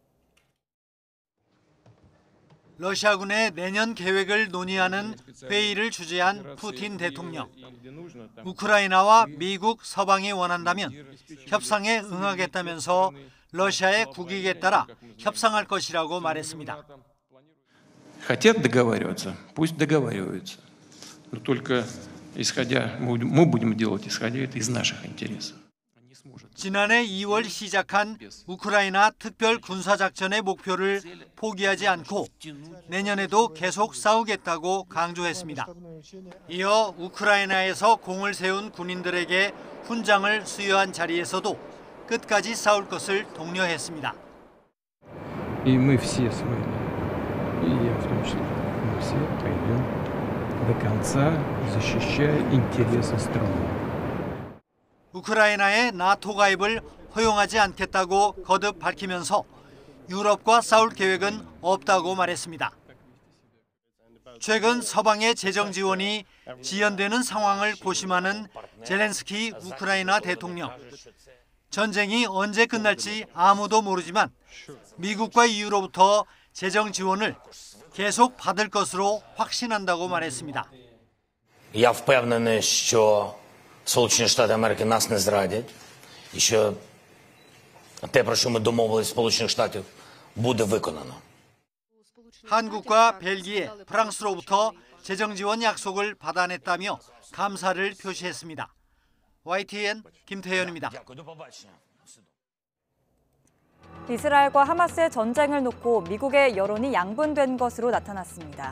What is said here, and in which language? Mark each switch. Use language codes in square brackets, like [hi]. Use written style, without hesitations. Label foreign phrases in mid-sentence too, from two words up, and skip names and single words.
[ko] 러시아군의 내년 계획을 논의하는 회의를 주재한 푸틴 대통령. 우크라이나와 미국, 서방이 원한다면 협상에 응하겠다면서 러시아의 국익에 따라 협상할 것이라고 말했습니다. [ru] Хотят договариваться, пусть договариваются. Но только исходя, мы будем делать исходя из наших интересов. [ko] 지난해 2월 시작한 우크라이나 특별 군사작전의 목표를 포기하지 않고 내년에도 계속 싸우겠다고 강조했습니다. 이어 우크라이나에서 공을 세운 군인들에게 훈장을 수여한 자리에서도 끝까지 싸울 것을 독려했습니다. [ru] И мы все с вами, и я в том числе, мы все пойдем до конца, защищая интересы страны. [ko] 우크라이나의 나토 가입을 허용하지 않겠다고 거듭 밝히면서 유럽과 싸울 계획은 없다고 말했습니다. 최근 서방의 재정 지원이 지연되는 상황을 고심하는 젤렌스키 우크라이나 대통령. 전쟁이 언제 끝날지 아무도 모르지만 미국과 EU로부터 재정 지원을 계속 받을 것으로 확신한다고 말했습니다. [uk] Я впевнений, що Сполучені Штати Америки нас не зрадять, і що те, про що ми домовились Сполучених Штатів, буде виконано. [ko] 한국과 벨기에, 프랑스로부터 재정 지원 약속을 받아냈다며 감사를 표시했습니다. YTN 김태현입니다. 이스라엘과 하마스의 전쟁을 놓고 미국의 여론이 양분된 것으로 나타났습니다.